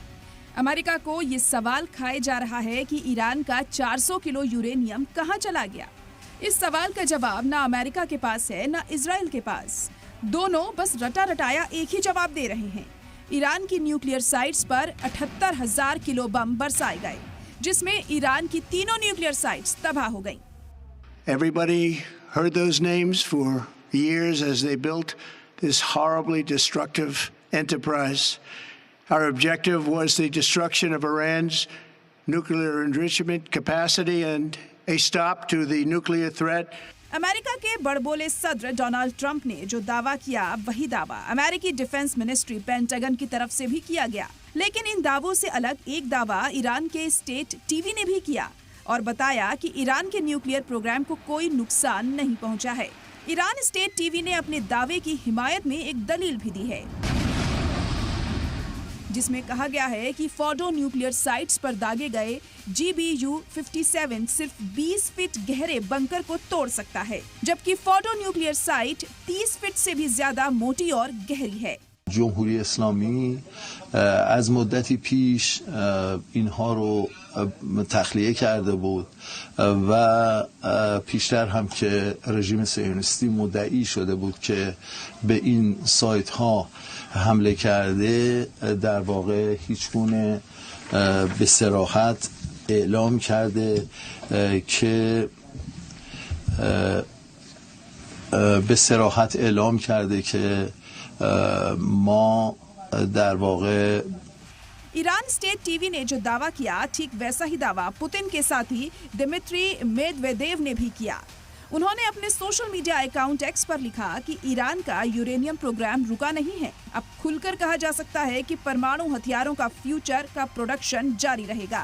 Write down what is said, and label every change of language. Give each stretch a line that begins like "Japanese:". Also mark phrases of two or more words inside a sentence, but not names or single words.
Hindi: अमेरिका को ये सवाल खाए जा रहा है कि ईरान का 400 किलो यूरेनियम कहां चला गया। इस सवाल का जवाब ना अमेरिका के पास है ना इजराइल के पास। दोनों बस रटा रटाया एक ही जवाब दे रहे हैं। ईरान की
English: nuclear sites
Hindi: पर 78,000 किलो बम बरसाए गए, जिसमें ईरान की तीनों
English: nuclear sites
Hindi: तबाह हो गईं।
English: Everybody heard those names for years as they built this horribly destructive enterprise. Our objective was the destruction of Iran's nuclear enrichment capacity and a stop to the nuclear threat.
Hindi: अमेरिका के बड़बोले सदर डोनाल्ड ट्रंप ने जो दावा किया, वही दावा अमेरिकी
English: Defense Ministry
Hindi: पेंटागन की तरफ से भी किया गया। लेकिन इन दावों से अलग एक दावा ईरान के
English: state TV
Hindi: ने भी किया और बताया कि ईरान के
English: nuclear program
Hindi: को कोई नुकसान नहीं पहुंचा है। ईरान
English: state TV
Hindi: ने अपने दावे की हिमायत में एक दलील भी दी है, जिसमें कहा गया है कि फॉर्डो
English: nuclear sites
Hindi: पर दागे गए GBU-57 सिर्फ 20 फीट गहरे बंकर को तोड़ सकता है, जबकि फॉर्डो
English: nuclear site
Hindi: 30 फीट से भी ज्यादा मोटी और गहरी है।
Persian: جمهوری اسلامی از مدتی پیش اینها رو تخلیه کرده بود و پیشتر هم که رژیم صهیونیستی مدعی شده بود که به این سایت ها حمله کرده، در واقع هیچ گونه به صراحت اعلام کرده که ما در واقع
Hindi: ईरान
English: state TV
Hindi: ने जो दावा किया, ठीक वैसा ही दावा पुतिन के साथी दिमित्री मेदवेदेव ने भी किया। उन्होंने अपने
English: social media account
Hindi: एक्स पर लिखा कि ईरान का यूरेनियम प्रोग्राम रुका नहीं है। अब खुलकर कहा जा सकता है कि परमाणु हथियारों का फ्यूचर का प्रोडक्शन जारी रहेगा।